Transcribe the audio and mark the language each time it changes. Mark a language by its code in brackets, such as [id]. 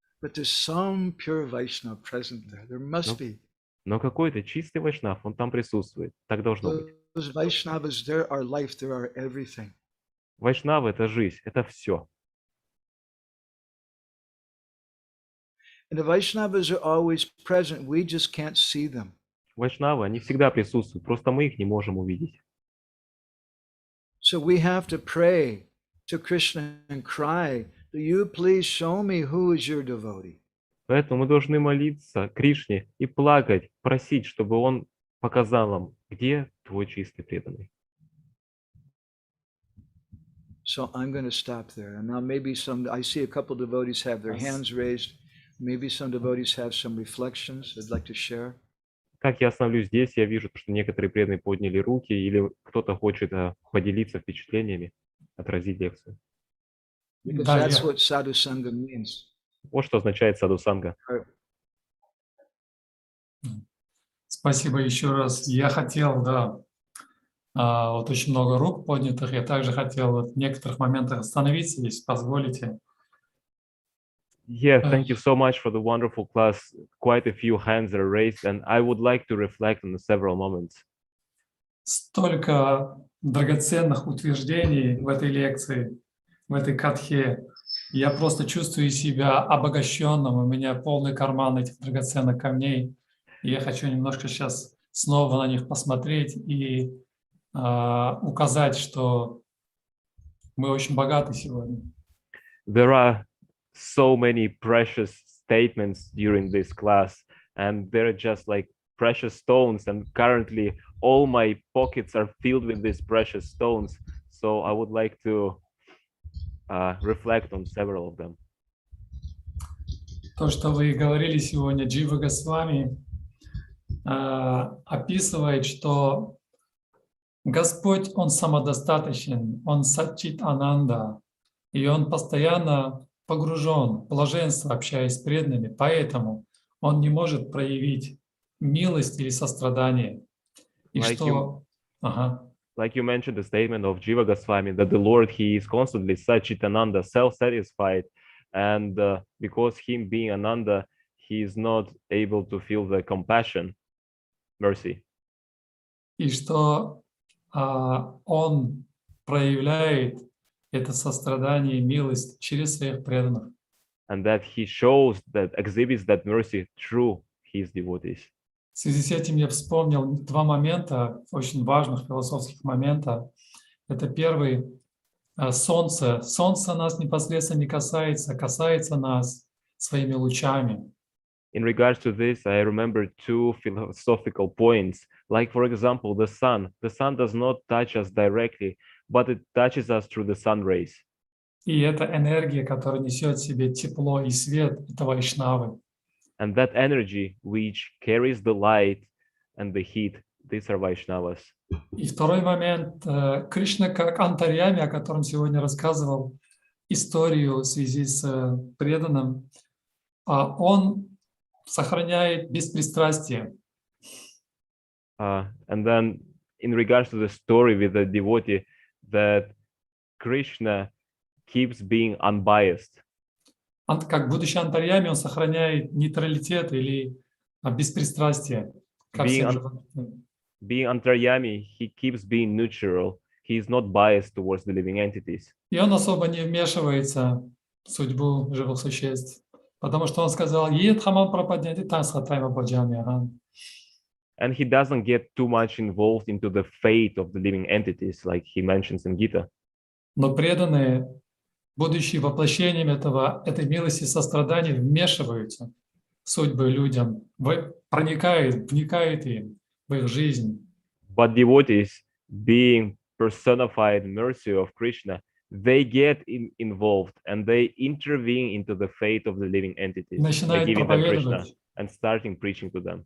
[en] But there's some pure Vaishnava present there. There must be. [ru] Но какой-то чистый вайшнав, он там присутствует. Так должно быть. [en] Those Vaishnavas, they're our life, they're our everything. [ru] Вайшнавы — это жизнь, это все. [en] And the Vaishnavas are always present. We just can't see them. [ru] Вайшнавы, они всегда присутствуют, просто мы их не можем увидеть. [en] So we have to pray to Krishna and cry, "Do you please show me who is your devotee?" [ru] Поэтому мы должны молиться Кришне и плакать, просить, чтобы Он показал нам, где твой чистый преданный. [en] So I'm going to stop there. And now maybe I see a couple devotees have their hands raised. Maybe some devotees have some reflections they'd like to share. [ru] Так, я остановлюсь здесь. Я вижу, что некоторые преданные подняли руки, или кто-то хочет поделиться впечатлениями, отразить лекцию. [en] Because [ru] Да, [en] that's [ru] я- [en] what sadhu-sanga means. [ru] Вот что означает садху-санга. Спасибо еще раз. Я хотел, да, вот очень много рук поднятых. Я также хотел вот в некоторых моментах остановиться, если позволите. [en] Yeah, thank you so much for the wonderful class. Quite a few hands are raised, and I would like to reflect on several moments. [ru] Столько драгоценных утверждений в этой лекции, в этой катхе. Я просто чувствую себя обогащенным. У меня полный карман этих драгоценных камней. И я хочу немножко сейчас снова на них посмотреть и указать, что мы очень богаты сегодня. [en] There are so many precious statements during this class, and they're just like precious stones. And currently, all my pockets are filled with these precious stones. So I would like to reflect on several of them. [ru] То, что вы говорили сегодня, Джива Госвами, описывает, что Господь, Он самодостаточен, Он сачит ананда, и Он постоянно погружен в блаженство, общаясь с преданными, поэтому Он не может проявить милость или сострадание. И [en] Like [ru] что... [en] Like you mentioned the statement of Jiva Goswami, that the Lord, He is constantly Satchitananda, self-satisfied, and because Him being Ananda, He is not able to feel the compassion, mercy. [ru] И что Он проявляет это сострадание и милость через своих преданных. [en] And that He shows, that exhibits that mercy through His devotees. [ru] В связи с этим я вспомнил два момента, очень важных философских момента. Это первый — солнце. Солнце нас непосредственно не касается, касается нас своими лучами. [en] In regards to this, I remember two philosophical points. Like, for example, the sun. The sun does not touch us directly, but it touches us through the sun rays. [ru] И эта энергия, которая несет в себе тепло и свет, это вайшнавы. [en] And that energy which carries the light and the heat, these are Vaishnavas. [ru] И второй момент. Кришна как антарьями, о котором сегодня рассказывал историю в связи с преданным, он сохраняет беспристрастие. [en] And then in regards to the story with the devotee, that Krishna keeps being unbiased. [ru] Как будучи антарьями, он сохраняет нейтралитет или беспристрастие ко всем животным. [en] Being antaryami, he keeps being neutral. He is not biased towards the living entities. [ru] И он особо не вмешивается в судьбу живых существ, потому что он сказал: [sa] «Ед хамам пропадняти тасхатайма баджами». [en] And he doesn't get too much involved into the fate of the living entities, like he mentions in Gita. [ru] Но преданные, будучи воплощением этой милости и сострадания, вмешиваются в судьбы людям, проникают, вникают им в их жизнь. [en] But devotees, being personified mercy of Krishna, they get involved and they intervene into the fate of the living entities. By giving them Krishna and starting preaching to them.